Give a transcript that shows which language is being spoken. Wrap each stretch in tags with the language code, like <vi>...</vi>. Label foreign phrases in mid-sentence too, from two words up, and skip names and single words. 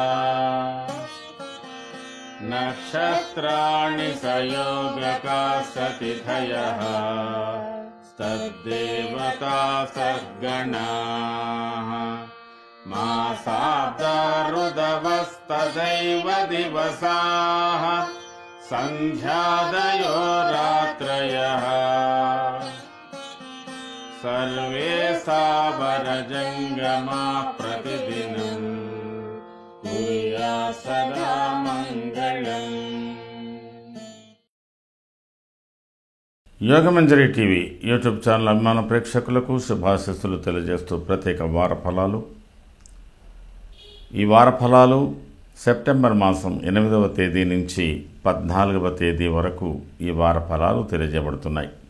<sa>नक्षत्राणि सयोगकास्ततिथयः तद्देवता सद्गणाः मासाब्दा ऋदवस्तदैव दिवसाः सन्ध्यादयो रात्रयः सर्वे सावरजङ्गमा प्रतिदिनं कुर्यात् सदा मङ्गलम्।</sa> <te>యోగమంజరి టీవీ యూట్యూబ్ ఛానల్ అభిమాన ప్రేక్షకులకు శుభాశీస్సులు తెలియజేస్తూ ప్రత్యేక వార ఫలాలు. ఈ వార ఫలాలు సెప్టెంబర్ మాసం 8వ తేదీ నుంచి 14వ తేదీ వరకు ఈ వార ఫలాలు తెలియజేయబడుతున్నాయి.</te>